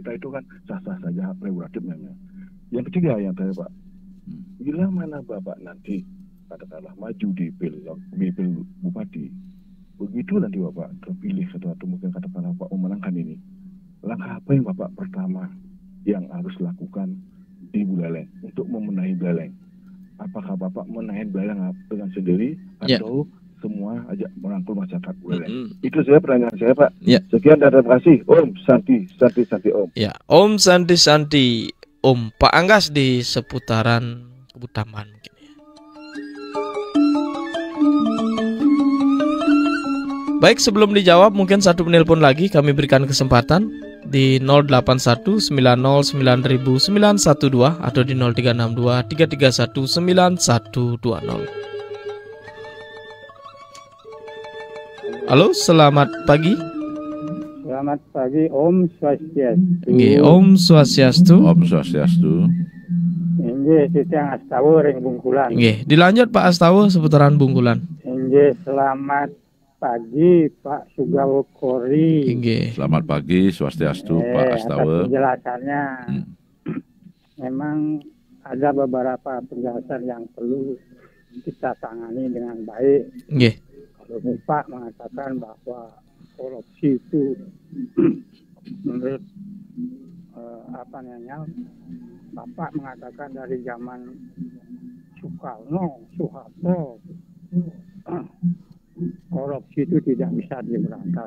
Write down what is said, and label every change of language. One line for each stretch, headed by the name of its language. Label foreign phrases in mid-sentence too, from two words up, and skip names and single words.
Indonesian: Nah, itu kan sah-sah saja prerogatif namanya. Yang ketiga yang tanya Pak, bila mana Bapak nanti katakanlah maju di pil bupati, begitu nanti Bapak terpilih atau mungkin katakanlah Bapak memenangkan ini, langkah apa yang Bapak pertama yang harus lakukan di Buleleng untuk memenahi Buleleng? Apakah Bapak menahan Buleleng dengan sendiri atau semua ajak merangkul masyarakat Buleleng? Itu saya pertanyaan saya Pak. Sekian dan terima kasih.
Balinese: Om Santi Om.
Indonesian: Ya,
Balinese: Om Santi Om
Indonesian: Pak Anggas di seputaran Kebutaman mungkin ya. Baik, sebelum dijawab mungkin satu penelpon lagi kami berikan kesempatan di 0819099112 atau di 0362339120. Halo, selamat pagi. Selamat pagi,
Balinese: Om Swastiastu. Om Swastiastu. Om Swastiastu. Inggih, Sitiang Astawa ring Bungkulan.
Indonesian: Nggih, dilanjut Pak Astawa seputaran Bungkulan. Inggih, selamat pagi Pak Sugawo Kori. Nggih. Selamat pagi, Swastiastu Pak Astawa. Atas penjelasannya. Memang ada beberapa penjelasan yang perlu kita tangani dengan baik. Nggih. Kalau Pak mengatakan bahwa korupsi itu menurut Bapak mengatakan dari zaman Soekarno, Soeharto, korupsi itu tidak bisa diberantas.